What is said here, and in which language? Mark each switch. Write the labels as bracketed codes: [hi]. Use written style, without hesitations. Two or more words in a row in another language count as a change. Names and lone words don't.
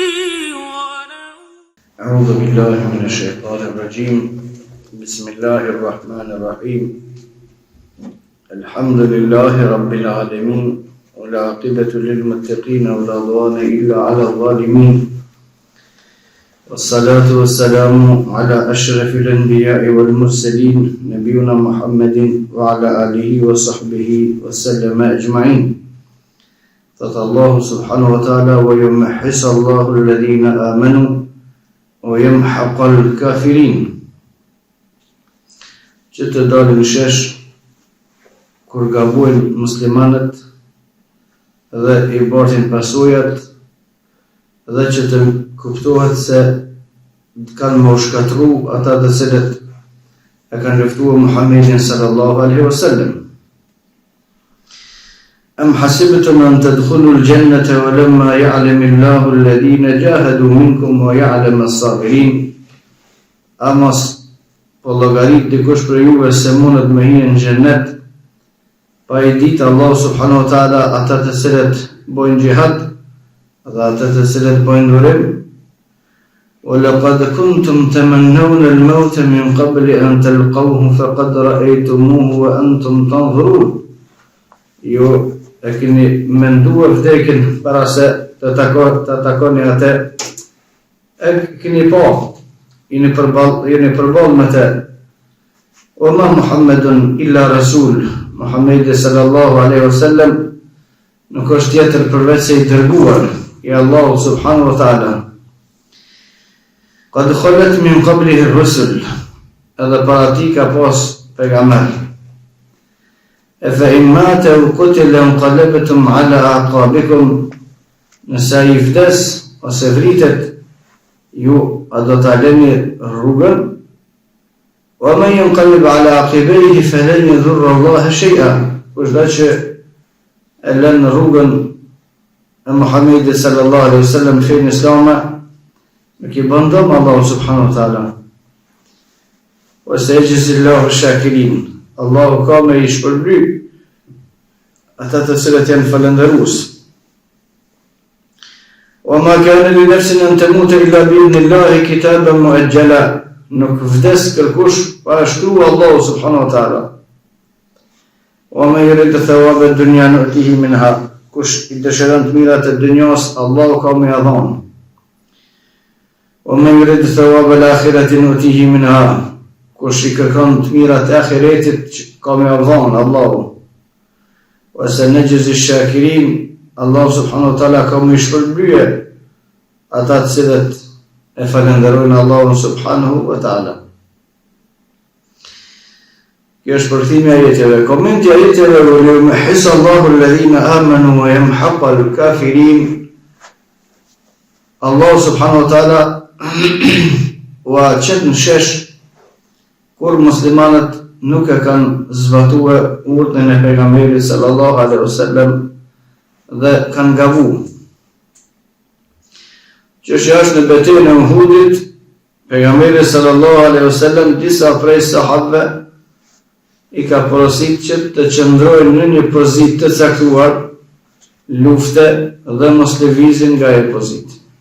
[ar] أعوذ بالله من الشيطان الرجيم بسم الله الرحمن الرحيم الحمد لله رب العالمين والعاقبة للمتقين ولا عدوان إلا على الظالمين والصلاة والسلام على أشرف الأنبياء والمرسلين نبينا محمد وعلى آله وصحبه وسلم أجمعين. Thot Allahu سبحانه وتعالى ويمحص الله الذين آمنوا ويمحق الكافرين. [sq] Që të dalin shesh kur gabojnë muslimanët dhe i bartin pasojat dhe që të kuptohet se kanë më shkatru ata të cilët e kanë luftuar Muhammedin [ar] صلى الله عليه وسلم. أم حسبتم أن تدخلوا الجنة ولما يعلم الله الذين جاهدوا منكم ويعلم الصابرين. [sq] Amos po llogarit dikush për juve se mundet me hyrë në xhennet pa i ditë Allah [ar] سبحانه وتعالى [sq] ata të cilët bojnë gjihad dhe ata të cilët bojnë durim. [ar] وَلَقَدْ كُنْتُمْ تَمَنَّوْنَ الْمَوْتَ مِنْ قَبْلِ أَنْ تَلْقَوْهُ فَقَدْ رَأَيْتُمُوهُ وَأَنْتُمْ تَنْظُرُونَ. [sq] Ju e keni menduar vdekjen para se të takoni atë, e keni pa, jeni përballë me të. [ar] وَمَا مُحَمَّدٌ إِلَّا رَسُولٌ. [sq] Muhammedi [ar] صلى الله عليه وسلم [sq] nuk është tjetër përveç se i dërguar i Allahu [ar] سبحانه وتعالى. قد خلت من قبله الرسل. [sq] Edhe para tij ka pas pejgamber. [ar] فإن مات أو قتل انقلبتم على أعقابكم. [sq] Nëse ai vdes ose vritet, ju a do ta lëni rrugën? [ar] وَمَنْ يَنْقَلِبْ عَلَى عَقِبَيْهِ فَلَنْ يَضُرَّ اللَّهَ شَيْئًا. [sq] Kushdo që e lën rrugën e Muhamedit [ar] صلى الله عليه وسلم [sq] fenë islame, nuk i bën dëm Allahu [ar] سبحانه وتعالى. وَسَيَجْزِي اللَّهُ الشَّاكِرِينَ. [sq] Allahu ka me i shpërbly ata të cilët janë falëndërues. [ar] وَمَا كَانَ لِنَفْسٍ أَنْ تَمُوتَ إِلَّا بِإِذْنِ اللَّهِ كِتَابًا مُؤَجَّلًا. [sq] Nuk vdes kërkush para shkrua Allahu [ar] سبحانه وتعالى. وَمَنْ يُرِدْ ثَوَابَ الدُّنْيَا نُؤْتِهِ مِنْهَا. [sq] Kush i dëshiron të mirat e dunjos, Allahu ka më ia dhënë. [ar] وَمَنْ يُرِدْ ثَوَابَ الْآخِرَةِ نُؤْتِهِ مِنْهَا. [sq] Kush i kërkon të mirat e ahiretit, ka më ia dhënë Allahu. [ar] وَسَنَجْزِي الشَّاكِرِينَ. [sq] Allahu [ar] سبحانه وتعالى [sq] ka më shpërblyer ata të cilët e falenderojnë Allahun [ar] سبحانه وتعالى. [sq] Kjo është përkthimi i ajeteve. Komenti i ajeteve: [ar] وَيُمَحِّصُ اللَّهُ الَّذِينَ آمَنُوا وَيَمْحَقُ الْكَافِرِينَ. [sq] Allahu [ar] سبحانه وتعالى [sq] ua qet në shesh kur muslimanët nuk e kanë zbatuar urdhën e pejgamberit [ar] صلى الله عليه وسلم [sq] dhe kanë gabuar. Që është në betejën e Uhudit, pejgamberi [ar] صلى الله عليه وسلم [sq] disa prej sahabëve i ka porosit që të qëndrojnë në një pozitë të caktuar lufte dhe mos lëvizin nga e pozitë.